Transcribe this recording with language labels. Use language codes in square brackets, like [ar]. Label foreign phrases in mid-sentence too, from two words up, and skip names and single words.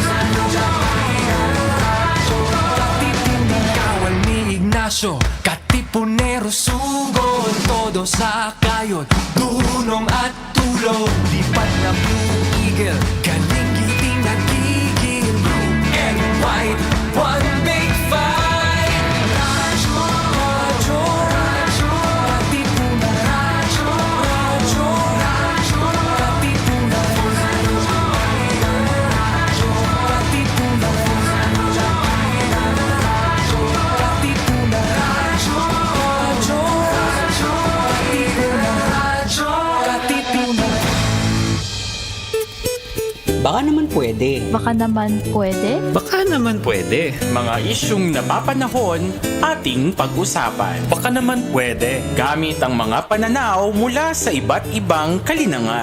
[tl] Radyo, Katipunan. Kawal ni Ignacio, Katipunero sugod. Todo sa kayod, tulong at tulong. ulo, lipad na Blue Eagle, galing itim nagigil. [en] Blue and white, one big fight. [tl] Radyo, radyo, radyo, Katipunan. Radyo, radyo, radyo, Katipunan. Radyo, Katipunan. Radyo, Katipunan. Radyo, radyo, radyo, Katipunan. Radyo, Katipunan. Baka naman pwede. Baka naman pwede. Baka naman pwede. Mga isyung napapanahon ating pag-usapan. Baka naman pwede. Gamit ang mga pananaw mula sa iba't ibang kalinangan.